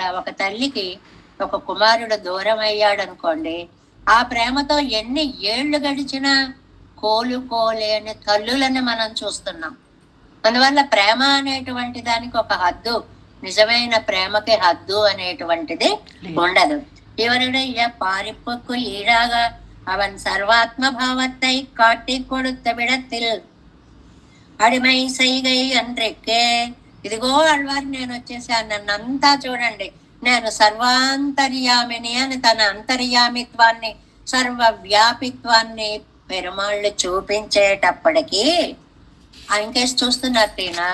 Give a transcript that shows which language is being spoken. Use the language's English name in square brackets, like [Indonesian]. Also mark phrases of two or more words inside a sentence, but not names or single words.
[Telugu] ఒక తల్లికి ఒక కుమారుడు దూరం అయ్యాడు అనుకోండి, ఆ ప్రేమతో ఎన్ని ఏళ్లు గడిచినా కోలుకోలేని తల్లులని మనం చూస్తున్నాం. అందువల్ల ప్రేమ అనేటువంటి దానికి ఒక హద్దు, నిజమైన ప్రేమకి హద్దు అనేటువంటిది ఉండదు. [Tamil] இவருடைய பாரிப்புக்கு ஈடாக அவன் சர்வாத்ம பாவத்தை காட்டி கொடுத்த விடத்தில் அடிமை சைகை அன்றெக்கே. [Telugu] ఇదిగో అల్వారు నేను వచ్చేసాను, నన్నంతా చూడండి, నేను సర్వాంతర్యామిని అని తన అంతర్యామిత్వాన్ని సర్వవ్యాపిత్వాన్ని పెరుమాళ్ళు చూపించేటప్పటికీ ఇంకేసి చూస్తున్నట్టేనా.